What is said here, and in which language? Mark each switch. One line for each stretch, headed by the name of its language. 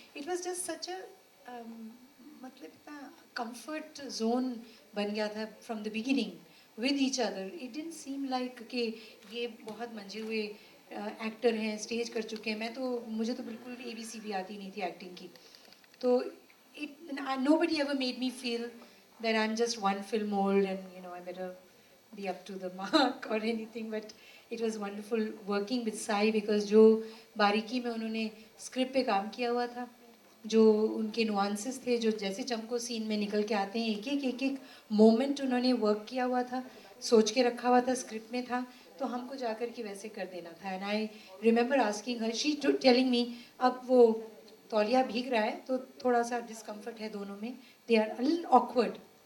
English: it was just such a
Hindi: मतलब इतना comfort zone बन गया था
English: From the beginning with each other. It didn't seem like
Hindi: कि ये बहुत मंजे हुए एक्टर हैं, स्टेज कर चुके हैं. मुझे तो बिल्कुल ABC भी आती नहीं थी एक्टिंग की.
English: तो nobody ever made me feel that I'm just one film old and I better be up to the mark or anything. But it was wonderful working with Sai because
Hindi: जो बारीकी में उन्होंने स्क्रिप्ट पे काम किया हुआ था, जो उनके नुआंसेस थे, जो जैसे चमको सीन में निकल के आते हैं, एक एक मोमेंट उन्होंने वर्क किया हुआ था, सोच के रखा हुआ था, स्क्रिप्ट में था. तो हमको जाकर के वैसे कर देना था.
English: and I remember asking her, she telling me,
Hindi: अब वो तौलिया भीग रहा है तो थोड़ा सा डिस्कम्फर्ट है दोनों में,
English: They are a little awkward.